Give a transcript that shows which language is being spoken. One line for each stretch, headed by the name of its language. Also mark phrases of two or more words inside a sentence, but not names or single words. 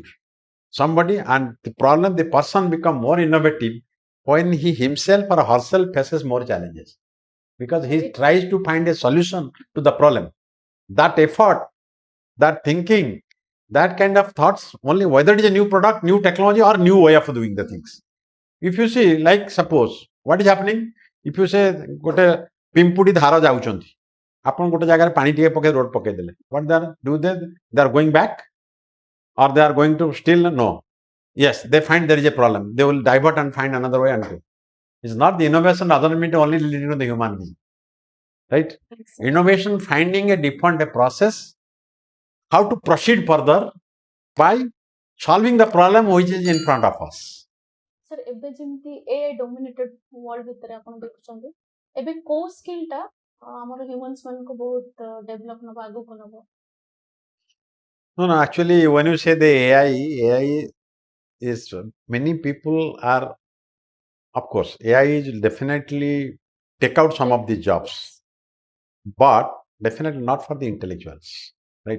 English: Somebody, and the person become more innovative when he himself or herself faces more challenges, because he tries to find a solution to the problem. That effort, that thinking, that kind of thoughts, only whether it is a new product, new technology, or new way of doing the things. If you see, like suppose, what is happening? If you say,
Odia: ଗୋଟେ ପିମ୍ପୁଡି ଧାଡି ଯାଉଛନ୍ତି, ଆପଣ ଗୋଟେ ଜାଗାରେ ପାଣି ଟିକେ ପକେଇ ରୋଡ ପକେଇ ଦେଲେ,
English: what they are going back, or they are going to still? No. Yes, they find there is a problem, they will divert and find another way and go. It's not the innovation doesn't mean only related to the human being, right? Innovation finding a different process, how to proceed further by solving the problem which is in front of us. Sir,
Odia: ଏବେ ଯେମିତି
English: AI dominated world
Odia: ଭିତରେ ଆପଣ ଦେଖୁଛନ୍ତି, ଏବେ କୋ ସ୍କିଲ୍ ଟା ଆମର ହ୍ୟୁମାନ୍ସ ମାନଙ୍କୁ ବହୁତ ଡେଭଲପ ନବ ଆଗକୁ ନବ?
English: No, actually, when you say the AI is, many people are, of course, AI is definitely take out some of the jobs, but definitely not for the intellectuals, right?